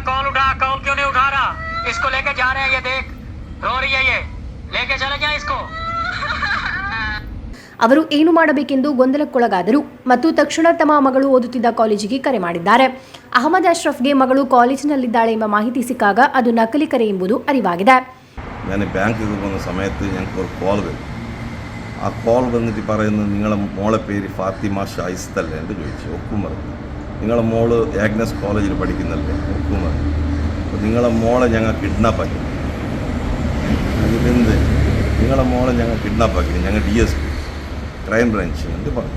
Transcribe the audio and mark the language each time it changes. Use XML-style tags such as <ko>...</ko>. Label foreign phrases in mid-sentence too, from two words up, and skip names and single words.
<kn>ಅವರು ಏನು ಮಾಡಬೇಕೆಂದು ಗೊಂದಲಕ್ಕೊಳಗಾದರು ಮತ್ತು ತಕ್ಷಣ ತಮ್ಮ ಮಗಳು ಓದುತ್ತಿದ್ದ ಕಾಲೇಜಿಗೆ ಕರೆ ಮಾಡಿದ್ದಾರೆ. ಅಹಮದ್ ಅಶ್ರಫ್ಗೆ ಮಗಳು ಕಾಲೇಜಿನಲ್ಲಿದ್ದಾಳೆ ಎಂಬ ಮಾಹಿತಿ ಸಿಕ್ಕಾಗ ಅದು ನಕಲಿ ಕರೆ ಎಂಬುದು ಅರಿವಾಗಿದೆ.</kn> <ml>ഞാൻ ബാങ്കിൽ പോകുന്ന സമയത്ത് ഞങ്ങൾക്ക് ഒരു കോൾ വരും. ആ കോൾ വന്നിട്ട് പറയുന്നത് നിങ്ങളെ മോളെ പേര് ഫാത്തിമ ഷായിസ്തല്ലേ എന്ന് ചോദിച്ചു. ഒക്കും പറഞ്ഞു. നിങ്ങളെ മോള് ആഗ്നസ് കോളേജിൽ പഠിക്കുന്നല്ലേ? ഒക്കും പറഞ്ഞു. അപ്പോൾ നിങ്ങളെ മോളെ ഞങ്ങൾ കിഡ്നാപ്പാക്കി. അതിലെന്ത് നിങ്ങളെ മോളെ ഞങ്ങൾ കിഡ്നാപ്പാക്കി, ഞങ്ങൾ</ml> <en>DSP crime branch</en> <ml>എന്ത് പറഞ്ഞു.</ml>